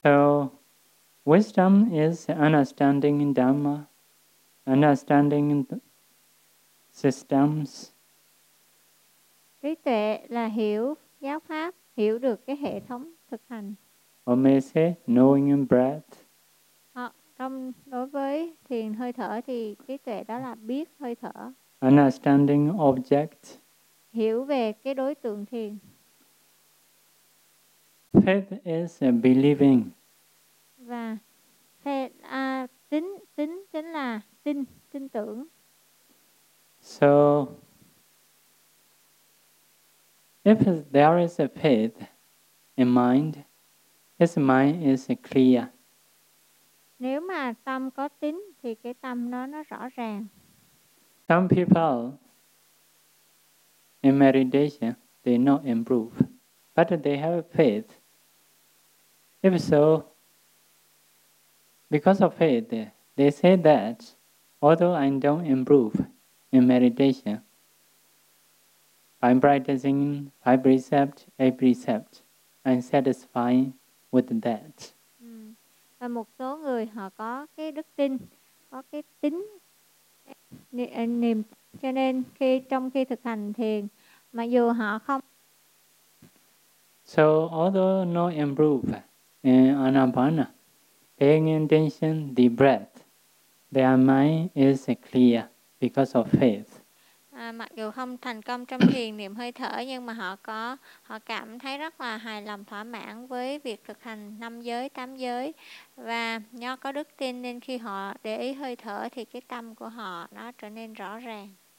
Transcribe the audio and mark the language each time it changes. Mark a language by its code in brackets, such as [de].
[en] So wisdom is understanding in Dharma, understanding in systems. [vi] Trí tuệ là hiểu giáo pháp, hiểu được cái hệ thống thực hành. [en] Or may say, knowing in breath. [vi] Trong đối với thiền hơi thở thì trí tuệ đó là biết hơi thở. [en] Understanding object. [vi] Hiểu về cái đối tượng thiền. [en] Faith is believing. [vi] Và faith, tính chính là tin tưởng. [en] So, if there is a faith in mind, his mind is clear. [vi] Nếu mà tâm có tín thì cái tâm nó rõ ràng. [en] Some people in meditation they not improve, but they have faith. If so, because of faith, they say that although I don't improve in meditation, I'm practicing 5 precepts, 8 precepts, I'm satisfied with that. [vi] Và một số người họ có cái đức tin, có cái tính niềm, cho nên khi trong khi thực hành thiền, mặc dù họ không. [en] So although no improve in anapana, paying attention the breath, their mind is clear because of faith. [vi] Mặc dù không thành công trong thiền niệm hơi thở, nhưng mà họ cảm thấy rất là hài lòng, thỏa mãn với việc thực hành 5 giới, 8 giới. Và do có đức tin nên khi họ để ý hơi thở thì cái tâm của họ nó trở nên rõ ràng.